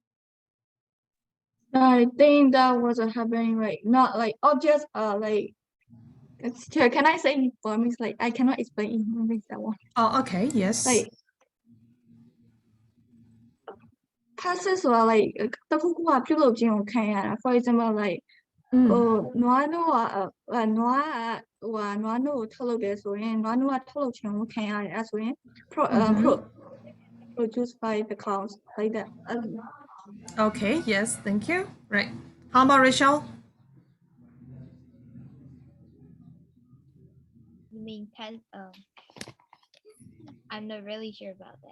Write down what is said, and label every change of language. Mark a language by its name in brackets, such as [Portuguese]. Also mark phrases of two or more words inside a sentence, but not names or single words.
[English] I think that was happening like not like objects are like can I say in Burmese? Like I cannot explain in Burmese that one. Oh, okay, yes. Like passes are like [Burmese] တခုခုကပြုလုပ်ခြင်းကိုခံရတာ [English] for example like [Burmese] နွားနို့ကနွားနို့ကိုထုတ်လုပ်တယ်ဆိုရင်နွားနို့ကထုတ်လုပ်ခြင်းကိုခံရတယ်အဲဆိုရင် [English] produced by the cows like that. Okay, yes, thank you. Right. How about Rachel? You mean I'm not really sure about that.